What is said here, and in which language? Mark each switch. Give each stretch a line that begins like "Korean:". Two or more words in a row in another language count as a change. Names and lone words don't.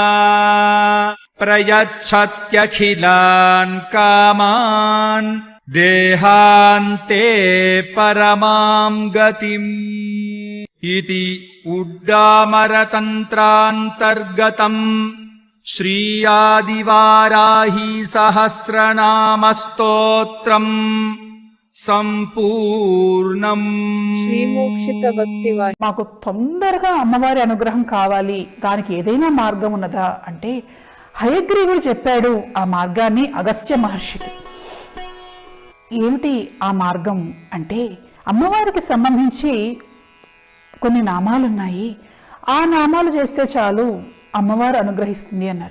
Sanskrit: प्रयच्छत्यखिलान् कामान् देहान्ते परमां गतिम् इति उड्डामरतन्त्रान्तर्गतम् श्रीयादिवाराही सहस्रनामस्तोत्रम् సంపూర్ణం.
Telugu: శ్రీమోక్షిత భక్తివాహి. మాకు తొందరగా అమ్మవారి అనుగ్రహం కావాలి, దానికి ఏదైనా మార్గం ఉన్నదా అంటే హయగ్రీవుడు చెప్పాడు ఆ మార్గాన్ని అగస్త్య మహర్షికి. ఏమిటి ఆ మార్గం అంటే అమ్మవారికి సంబంధించి కొన్ని నామాలున్నాయి, ఆ నామాలు చేస్తే చాలు అమ్మవారు అనుగ్రహిస్తుంది అన్నారు.